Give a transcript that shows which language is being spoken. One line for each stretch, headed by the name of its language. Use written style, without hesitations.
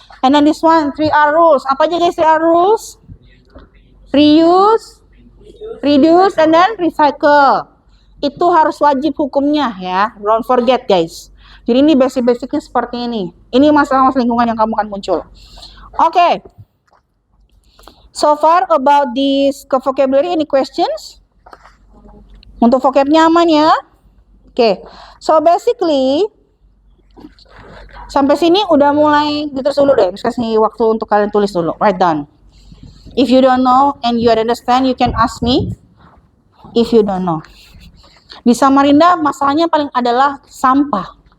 English: And then this one, 3R rules.
Indonesian: Apa aja
English: guys 3R rules? Reuse, reduce, and then recycle.
Indonesian: Itu harus wajib hukumnya ya.
English: Don't forget guys.
Indonesian: Jadi ini basic-basicnya seperti ini. Ini masalah lingkungan yang kamu akan muncul. Oke.
English: So far about this vocabulary, any questions?
Indonesian: Untuk vocabnya aman ya? Oke.
English: So basically
Indonesian: sampai sini udah mulai ditulis dulu deh. Kasih waktu untuk kalian tulis dulu.
English: Write down. If you don't know and you understand, you can ask me. If you don't know.
Indonesian: Di Samarinda masalahnya paling adalah sampah.